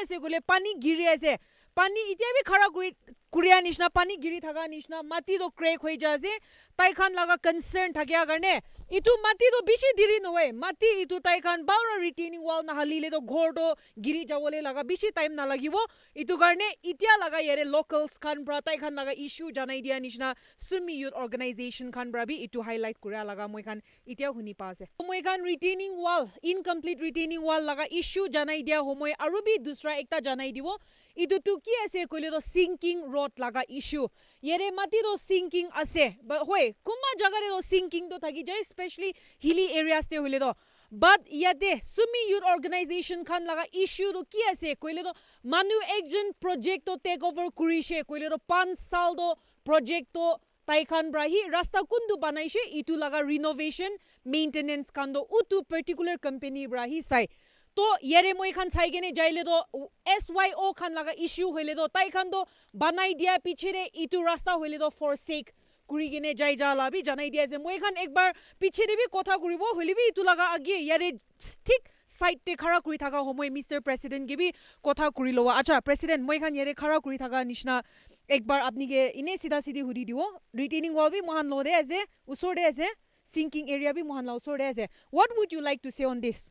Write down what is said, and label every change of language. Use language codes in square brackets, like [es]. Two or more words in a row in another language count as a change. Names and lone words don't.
[nag] ase gole pani giri ase pani itia bi khara kuria nishna pani giri thaga nishna mati do crack hoi jaje tai khan laga concern thakya garne itu mati do bishi diri noe mati itu tai khan baura [en] retaining wall [nag] na halile do ghor do giri jawole laga bishi time na lagibo itu garne itia laga yere locals khan bra tai khan laga issue janai dia nishna Sumi Youth Organization khan bra bi itu highlight kuria laga moi khan itia huni pa ase moi khan [en] retaining wall incomplete retaining wall [nag] laga issue janai dia homoi aru bi dusra ekta janai dibo itu tu ki ase koile do [en] sinking road [nag] laga issue yere mati do sinking ase but hoy kuma jaga re do sinking do thagi jai especially [en] hilly areas [nag] te hole do but yate Sumi Youth Organization khan laga issue do ki ase koile do manu ekjon project to [en] take over [nag] kurishe koile do 5 sal do project to tai khan brahi rasta kundu banaishe itu laga [en] renovation maintenance [nag] kan do utu [en] particular company [nag] brahi sai to yere moi khan sai gene jaile do SYO khan laga issue hoile do tai khan do banai dia piche re itu rasta hoile do forsake kuri gene jai jala bi janai dia je moi khan ekbar piche re bi kotha kuribo hoile bi itu laga age yere thik side te khara kuri thaga homoi Mr President ge bi kotha kuri lowa acha president moi khan yere khara kuri thaga nishna ekbar apni ge ine sida sidi hudi diwo [en] retaining wall [nag] bi mohan lode ase usorde ase [en] sinking area [nag] bi mohan la usorde ase [en] what would you like to say on this